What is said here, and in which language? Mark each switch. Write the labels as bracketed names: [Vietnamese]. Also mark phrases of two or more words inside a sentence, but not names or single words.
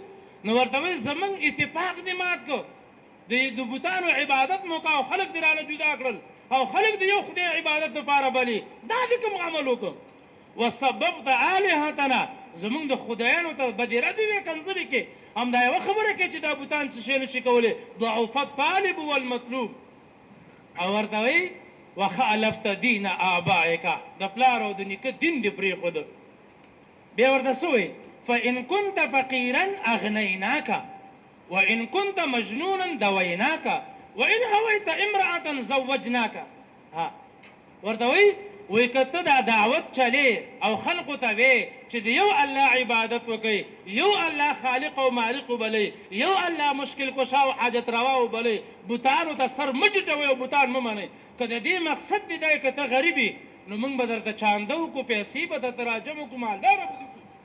[Pashto] نو ورته وایي زمونږ اتفاق دې مات کړو، د بوتانو عبادت مو کوه، خلک دې رانه جدا کړل او خلک د یو خدای عبادت دپاره بلي. دا دې کوم عمل وکړو؟ [Arabic] وسببت آلهتنا [Pashto] زمونږ د خدایانو ته بدیره دې وې کنځلې کې. همدا یوه خبره کوي چې دا بوتان څه شی نشي کولی. [Arabic] ضعف الطالب والمطلوب. [Pashto] او ورته وایي [Arabic] وخالفت دین آبائک [Pashto] د پلار او د نیکه دین دې پرېښود. بیا ورته څه وایي؟ [Arabic] فإن كنت فقيرا أغنيناك وإن كنت مجنونا دويناك وإن هويت امرأة زوجناك. [Pashto] ها ورته وایي که ته دا دعوت چلې او خلقو ته وې چې د یو الله عبادت وکړئ، یو الله خالق او مالق وبلئ، یو الله مشکل کشا او حاجت روا وبلئ، بوتانو ته سر مه ټیټوئ او بوتان مه منئ. که د دې مقصد دې دی که ته غریب یې نو موږ به درته چانده وکړو، پیسې به درته راجمع کړو، مالداره به دې کړو.